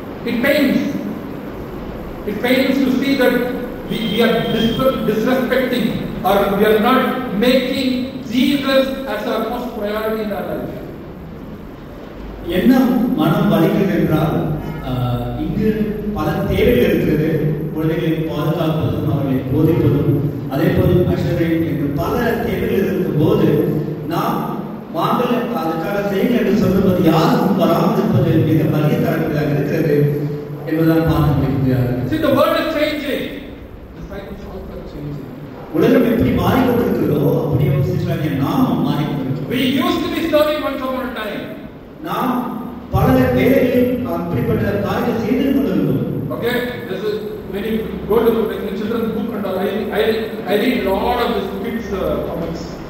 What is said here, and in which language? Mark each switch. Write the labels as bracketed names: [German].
[English] It pains. It pains to see that we are disrespecting or we are not making Jesus as our most priority in our life. [Tamil] என்ன மனம் வலிக்கிறது என்றால் இங்கு பல தேவைகள் இருக்கிறது. குழந்தைகளை பாதுகாப்பதும் அவர்களை போதிப்பதும் அதே போல் அஷரை என்று பல தேவைகள் இருக்கும் போது நாம் வாங்கல அதுக்காக செய்யுங்கள் என்று சொல்லுவது யாரும் வராமல் இருப்பது மிக வலிய தரக்கூடியதாக இருக்கிறது என்பதுதான் பார்க்க முடியாது. [English] See, the world is changing. Disciples also are changing. [Tamil] உலகம் எப்படி மாறிக்கொண்டிருக்கிறதோ அப்படியே சிஸ்டராகிய நாமும் மாறிக்கொண்டிருக்கிறோம். [English] We used to be serving once upon a time. [Tamil] நாம் பல வேளைகளில் அப்படிப்பட்ட காரியங்களை செய்து கொண்டிருந்தோம். [English] Okay, this is when you go to the children's book and all, I read a lot of this kids comics.